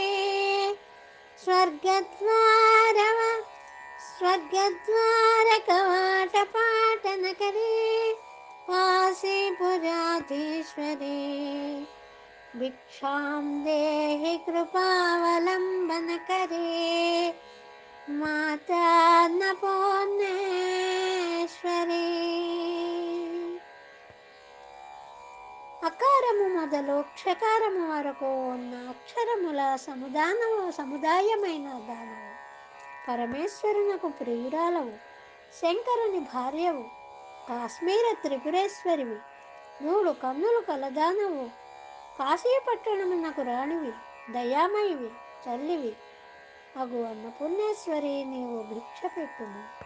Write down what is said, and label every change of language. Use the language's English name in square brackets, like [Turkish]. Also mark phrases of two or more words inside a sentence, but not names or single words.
[Sanskrit] स्वर्गद्वार कवाट पाटन करे काशीपुराधीश्वरे भिक्षां देहि कृपावलंबन करे माता अन्नपूर्णेश्वरी. [Telugu] అకారము మొదలు క్షకారము వరకు ఉన్న అక్షరముల సముదాయమైన దానవు, పరమేశ్వరునకు ప్రియురాలవు, శంకరుని భార్యవు, కాశ్మీర త్రిపురేశ్వరివి, 3 కన్నులు కలదానవు, కాశీపట్టణమునకు రాణివి, దయామయివి, తల్లివి అగు అన్నపూర్ణేశ్వరి నీవు భిక్ష పెట్టుము.